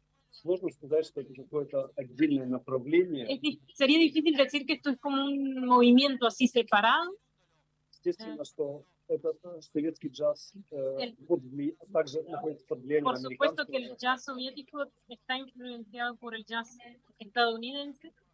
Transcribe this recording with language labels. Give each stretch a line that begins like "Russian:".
Russian: Сложно сказать, что это какое-то отдельное направление.
Spanish: Sería difícil decir que esto es como un movimiento así separado.
Russian: Естественно, что это советский джаз также находится под влиянием
Spanish: Por supuesto
Russian: американского.
Spanish: que el jazz soviético está influenciado por el jazz estadounidense.